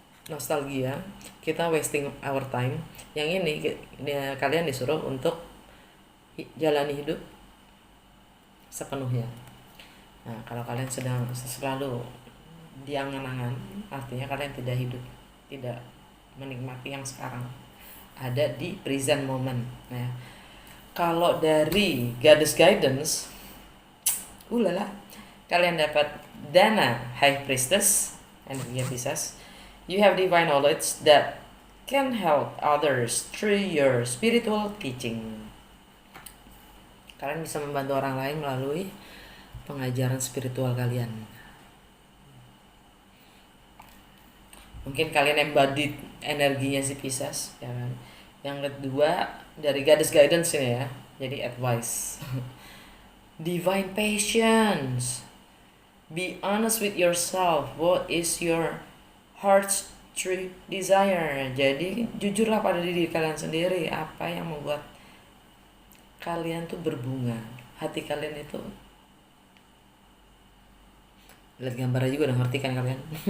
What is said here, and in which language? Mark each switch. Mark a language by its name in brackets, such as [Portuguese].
[English] Nostalgia, kita wasting our time. [Indonesian] Yang kalian disuruh untuk jalani hidup sepenuhnya. Nah, kalau kalian sedang selalu diangan-angan, artinya kalian tidak hidup, tidak menikmati yang sekarang, ada di present moment. Nah, kalau dari Goddess Guidance, ulala, kalian dapat Dana High Priestess, energi Pisces. [English] You have divine knowledge that can help others through your spiritual teaching. [Indonesian] Kalian bisa membantu orang lain melalui pengajaran spiritual kalian. Mungkin kalian embodied energinya si Pisces, ya kan? Yang kedua dari Goddess Guidance ini ya, jadi advice. [English] Divine patience. Be honest with yourself. What is your heart's true desire? [Indonesian] Jadi jujurlah pada diri kalian sendiri. Apa yang membuat kalian tuh berbunga? Hati kalian itu. Lihat gambarnya juga udah ngerti kan kalian?